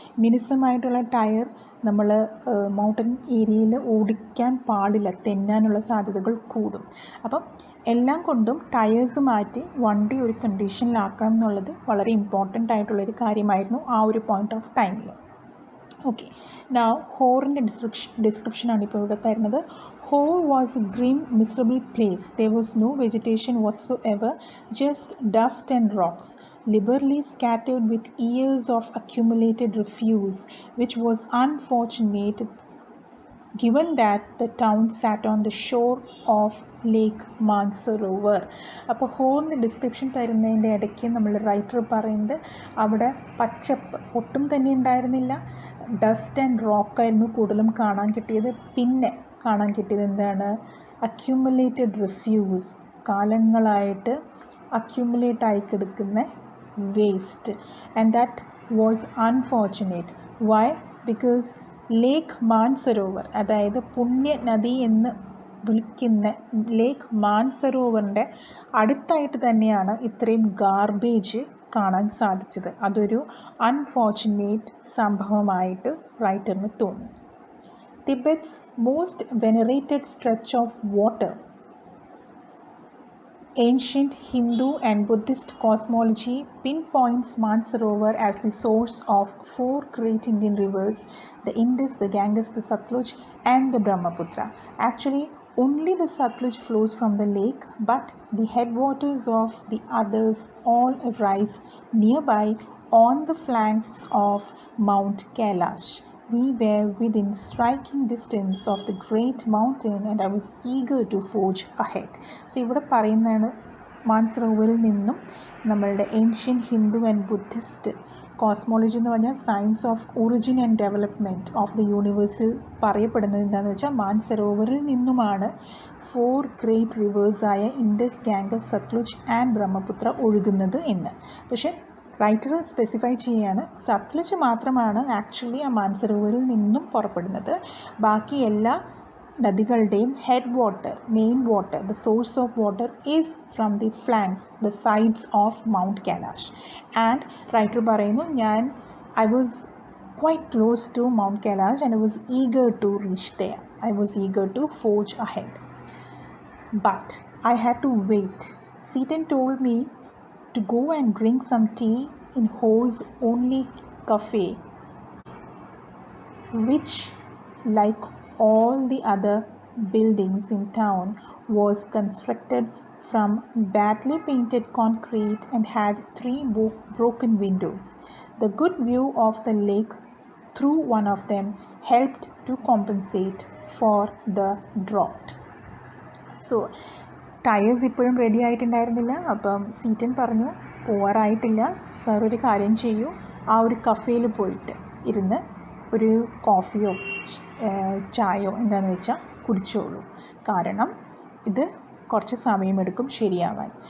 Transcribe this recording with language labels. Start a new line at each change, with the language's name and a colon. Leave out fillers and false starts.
Malayalam: മിനുസമായിട്ടുള്ള tyre നമ്മൾ mountain ഏരിയയിൽ ഓടിക്കാൻ പാടില്ല, തെന്നാനുള്ള സാധ്യതകൾ കൂടും. അപ്പം എല്ലാം കൊണ്ടും ടയേഴ്സ് മാറ്റി വണ്ടി ഒരു കണ്ടീഷനിലാക്കണം എന്നുള്ളത് വളരെ ഇമ്പോർട്ടൻ്റ് ആയിട്ടുള്ളൊരു കാര്യമായിരുന്നു ആ ഒരു പോയിൻ്റ് ഓഫ് ടൈമിൽ.
English: okay, now
Malayalam: ഹോറിൻ്റെ ഡിസ്ക്രിപ്ഷനാണ് ഇപ്പോൾ ഇവിടെ തരുന്നത്.
English: Hole was a grim, miserable place. There was no vegetation whatsoever, just dust and rocks, liberally scattered with years of accumulated refuse, which was unfortunate given that the town sat on the shore of lake Mansarovar.
Malayalam: അപ്പോൾ ഹോളിന് description തരുന്നതിൻ്റെ ഇടയ്ക്ക് നമ്മൾ writer പറയുന്നത് അവിടെ പച്ചപ്പ് ഒട്ടും തന്നെ ഉണ്ടായിരുന്നില്ല, dust and റോക്കായിരുന്നു കൂടുതലും കാണാൻ കിട്ടിയത്. പിന്നെ കാണാൻ കിട്ടിയത് എന്താണ്? അക്യുമുലേറ്റഡ് റിഫ്യൂസ്, കാലങ്ങളായിട്ട് അക്യുമുലേറ്റ് ആയി കിടക്കുന്ന waste.
English: And that was unfortunate. Why? Because
Malayalam: ലേക്ക് മാൻസരോവർ, അതായത് പുണ്യ നദി എന്ന് വിളിക്കുന്ന ലേക്ക് മാൻസരോവറിൻ്റെ അടുത്തായിട്ട് തന്നെയാണ് ഇത്രയും ഗാർബേജ് കാണാൻ സാധിച്ചത്. അതൊരു അൺഫോർച്ചുനേറ്റ് സംഭവമായിട്ട് റൈറ്ററിന് തോന്നി.
English: Tibet's most venerated stretch of water. Ancient Hindu and Buddhist cosmology pinpoints Mansarovar as the source of four great Indian rivers, the Indus, the Ganges, the Satluj and the Brahmaputra. Actually, only the Satluj flows from the lake, but the headwaters of the others all rise nearby on the flanks of Mount Kailash. We were within striking distance of the great mountain and I was eager to forge ahead.
Malayalam: So ഇവിടെ പറയുന്നതാണ് മാൻസറോവറിൽ നിന്നും നമ്മളുടെ ancient Hindu and Buddhist cosmology എന്ന് പറഞ്ഞാൽ science of origin and development of the യൂണിവേഴ്സിൽ പറയപ്പെടുന്നത് എന്താണെന്ന് വെച്ചാൽ മാൻസറോവറിൽ നിന്നുമാണ് 4 great റിവേഴ്സായ Indus, Ganges, സത്ലുജ് and Brahmaputra ഒഴുകുന്നത് എന്ന്. പക്ഷേ റൈറ്റർ സ്പെസിഫൈ ചെയ്യുകയാണ് സത്ലജ് മാത്രമാണ് ആക്ച്വലി ആ മാൻസരോവറിൽ നിന്നും പുറപ്പെടുന്നത്. ബാക്കി എല്ലാ നദികളുടെയും
English: Head water, main water, the source of water is from the flanks, the sides of mount Kailash. And
Malayalam: writer പറയുന്നു
English: I was quite close to Mount Kailash and I was eager to reach there. I was eager to forge ahead. But I had to wait. Seaton told me to go and drink some tea in Ho's only cafe, which, like all the other buildings in town, was constructed from badly painted concrete and had 3 broken windows. The good view of the lake through one of them helped to compensate for the drought.
Malayalam: So tyres ഇപ്പോഴും ready ആയിട്ടുണ്ടായിരുന്നില്ല. അപ്പം cetane പറഞ്ഞു പോവാറായിട്ടില്ല sir, ഒരു കാര്യം ചെയ്യൂ, ആ ഒരു കഫേയിൽ പോയിട്ട് ഇരുന്ന് ഒരു കോഫിയോ ചായയോ എന്താണെന്ന് വെച്ചാൽ കുടിച്ചോളൂ, കാരണം ഇത് കുറച്ച് സമയമെടുക്കും ശരിയാവാൻ.